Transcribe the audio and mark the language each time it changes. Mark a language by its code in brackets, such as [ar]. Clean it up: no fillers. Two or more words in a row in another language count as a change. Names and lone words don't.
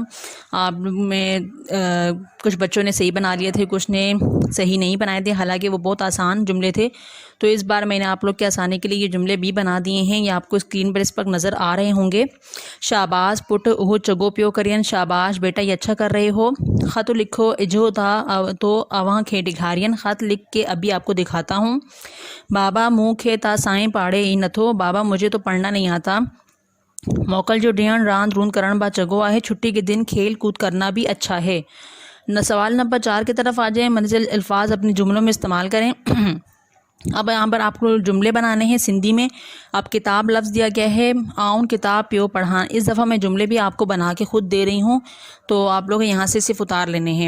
[ur] آپ میں کچھ بچوں نے صحیح بنا لیے تھے، کچھ نے صحیح نہیں بنائے تھے، حالانکہ وہ بہت آسان جملے تھے. تو اس بار میں نے آپ لوگ کی آسانی کے لیے یہ جملے بھی بنا دیے ہیں. یہ آپ کو اسکرین پر اس پر نظر آ رہے ہوں گے. [sd] शाबाश पुट ओह चगो प्यो करियन, [ur] شاباش بیٹا یہ اچھا کر رہے ہو. [sd] ख़त लिखो इजो था तो अवां खे दिखारियन, [ur] خط لکھ کے ابھی آپ کو دکھاتا ہوں. [sd] बाबा मुँह खे ता साएं पाड़े ई नथो, [ur] بابا مجھے تو پڑھنا نہیں آتا. [sd] मोकल जो डियन रांद रूंद करण बा चगो आहे, [ur] چھٹی کے دن کھیل کود کرنا بھی اچھا ہے. سوال نمبر 4 کی طرف آ جائیں. منزل الفاظ اپنے جملوں میں استعمال کریں۔ اب یہاں پر آپ کو جملے بنانے ہیں سندھی میں. اب کتاب لفظ دیا گیا ہے, [sd] आउन किताब प्यो पढ़ा। [ur] اس دفعہ میں جملے بھی آپ کو بنا کے خود دے رہی ہوں، تو آپ لوگ یہاں سے صرف اتار لینے ہیں.